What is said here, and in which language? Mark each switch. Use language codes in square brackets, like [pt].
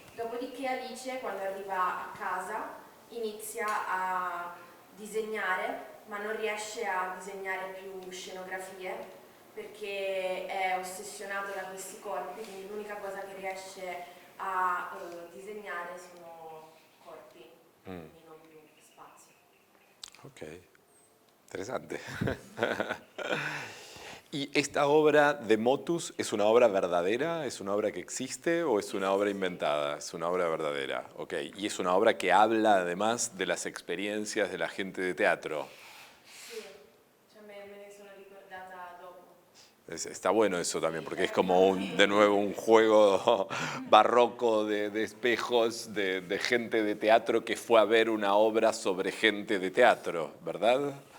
[it] Dopodiché Alice, quando arriva a casa, inizia a disegnare, ma non riesce a disegnare più scenografie perché è ossessionata da questi corpi, quindi l'unica cosa che riesce a disegnare sono corpi, quindi non più spazi. [es] Ok. Interesante. ¿Y esta obra de Motus es una obra verdadera? ¿Es una obra que existe o es una obra inventada? Es una obra verdadera, ok. Y es una obra que habla además de las experiencias de la gente de teatro. [it] Sì, cioè me ne sono ricordata dopo. [es] Está bueno eso también, porque es como de nuevo un juego barroco de espejos de gente de teatro que fue a ver una obra sobre gente de teatro, ¿verdad?